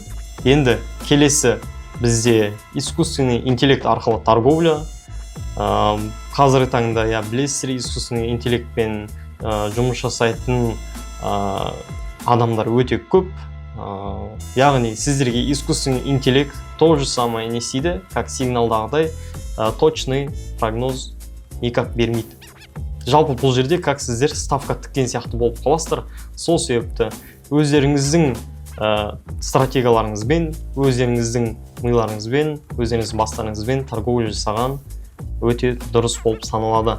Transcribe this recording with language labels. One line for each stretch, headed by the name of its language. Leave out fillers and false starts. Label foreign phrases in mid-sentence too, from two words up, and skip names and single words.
Kazakh: Енді келесі бізде
Russian: искусственный интеллект
Kazakh: арқылы торговля. Қазіргі таңда білесіздер,
Russian: искусственный интеллектпен
Kazakh: жұмыс жасайтын адамдар өте көп. Яғни сіздерге
Russian: искусственный интеллект то же самое
Kazakh: не істейді, как сигналдағыдай
Russian: точный прогноз никак
Kazakh: бермейді. Жалпы бұл жерде как сіздер ставка тіккен сияқты болып қаласыздар. Сол себепті өздеріңіздің стратегияларыңызбен, өздеріңіздің миларыңызбен, өздеріңіздің бастарыңызбен торговля жасаған өте дұрыс болып саналады.